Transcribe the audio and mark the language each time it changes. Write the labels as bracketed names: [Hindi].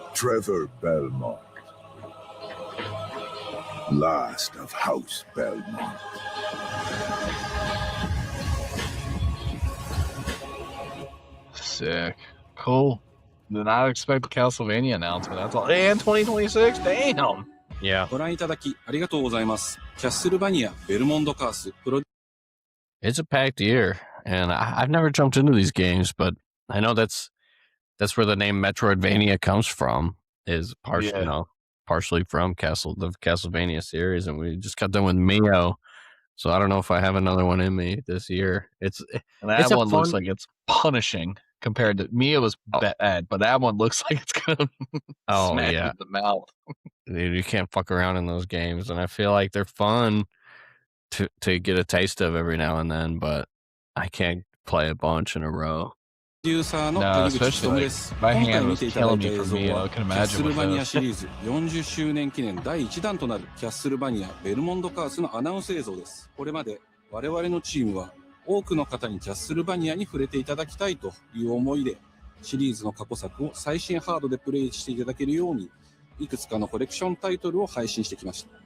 [English] Trevor Belmont, last of House Belmont. Sick. Cool. Did not expect the Castlevania announcement. That's all. And 2026? Damn. Yeah. [Japanese] ご覧いただきありがとうございます。キャッスルバニアベルモンドカースプロ [English] It's a packed year, and I've never jumped into these games, but I know that's where the name Metroidvania comes from. Is partially from the Castlevania series, and we just got done with Mio, so I don't know if I have another one in me this year. And that one looks like it's punishing compared to Mio was bad, but that one looks like it's gonna smack you in the mouth. You can't fuck around in those games, and I feel like they're fun to get a taste of every now and then, but I can't play a bunch in a row. No, especially like my hand was killing me for me. I can [Japanese] キャッス [English] imagine [Japanese] ル [English] with [Japanese] バニア [English] this. [Japanese] シリーズ40周年記念第1弾となるキャッスルバニアベルモンドカースのアナウンス映像です。これまで我々のチームは多くの方にキャッスルバニアに触れていただきたいという思いでシリーズの過去作を最新ハードでプレイしていただけるようにいくつかのコレクションタイトルを配信してきました。